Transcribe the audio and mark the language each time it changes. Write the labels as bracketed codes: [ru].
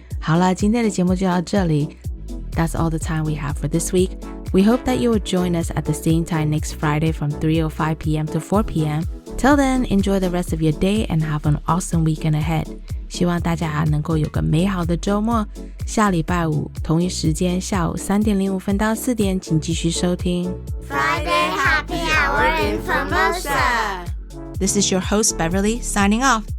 [zh] 好了，今天的节目就到这里。 [en] That's all the time we have for this week. We hope that you will join us at the same time next Friday from 3:05 p.m. to 4 p.m. Till then, enjoy the rest of your day and have an awesome weekend ahead. [zh] 希望大家能够有个美好的周末。下礼拜五同一时间下午3点05分到4点，请继续收听 [en] Friday Happy Hour in Formosa. This is your host Beverly signing off.